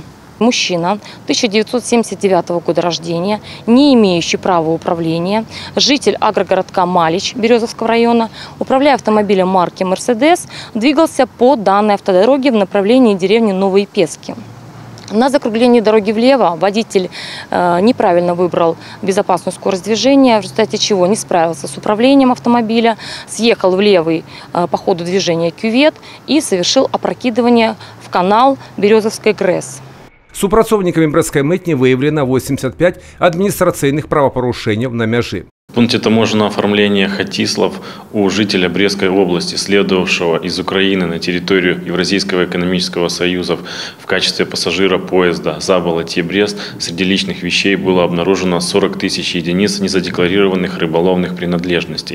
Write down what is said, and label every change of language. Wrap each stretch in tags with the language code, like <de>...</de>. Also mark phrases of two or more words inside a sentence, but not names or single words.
<ru>Мужчина 1979 года рождения, не имеющий права управления, житель агрогородка Малич Березовского района, управляя автомобилем марки «Мерседес», двигался по данной автодороге в направлении деревни Новые Пески. На закруглении дороги влево водитель неправильно выбрал безопасную скорость движения, в результате чего не справился с управлением автомобиля, съехал в левый по ходу движения кювет и совершил опрокидывание в канал Березовской ГРЭС.</ru> <be>Супрацоўнікамі брэсцкай мытні выявлена 85 адміністрацыйных правапарушэнняў на мяжы.</be> <ru>В пункте таможенного оформления хатислов у жителя Брестской области, следовавшего из Украины на территорию Евразийского экономического союза в качестве пассажира поезда Заболотье-Брест, среди личных вещей было обнаружено 40 тысяч единиц незадекларированных рыболовных принадлежностей.</ru>